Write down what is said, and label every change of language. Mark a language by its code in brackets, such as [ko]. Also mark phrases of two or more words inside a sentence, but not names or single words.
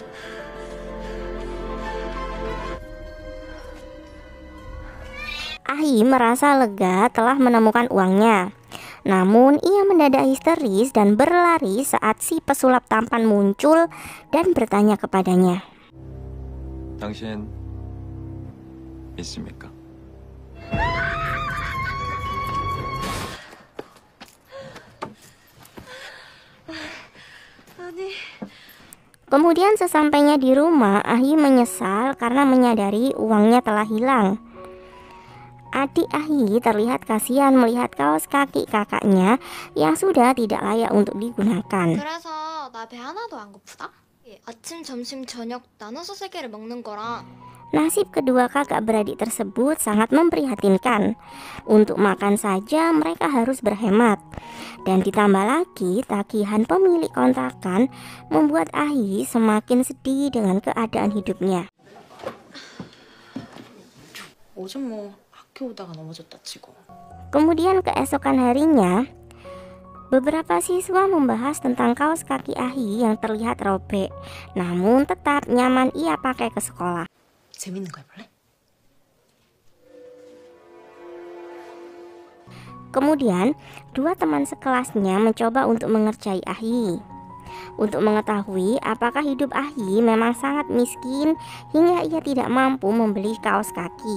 [id] Ah-hee merasa lega telah menemukan uangnya. Namun ia mendadak histeris dan berlari saat si pesulap tampan muncul dan bertanya kepadanya. [ko] 당신 믿습니까? 아니. [id] Kemudian sesampainya di rumah, Ah-hee menyesal karena menyadari uangnya telah hilang. Adik Ah-hee terlihat kasihan melihat kaos kaki kakaknya yang sudah tidak layak untuk digunakan. [ko] 그래서 나 배 하나도 안 고프다? 아침, 점심, 저녁 나눠서 3개를 먹는 거랑 [id] Nasib kedua kakak beradik tersebut sangat memprihatinkan. Untuk makan saja mereka harus berhemat. Dan ditambah lagi tagihan pemilik kontrakan membuat Ah-hee semakin sedih dengan keadaan hidupnya. [ko] 어제 뭐 학교 오다가 넘어졌다 치고. [id] Kemudian keesokan harinya, beberapa siswa membahas tentang kaos kaki Ah-hee yang terlihat robek, namun tetap nyaman ia pakai ke sekolah. [ko] 재밌는 거 해볼래? [id] Kemudian, dua teman sekelasnya mencoba untuk mengerjai Ah-hee. Untuk mengetahui apakah hidup Ah-hee memang sangat miskin hingga ia tidak mampu membeli kaos kaki.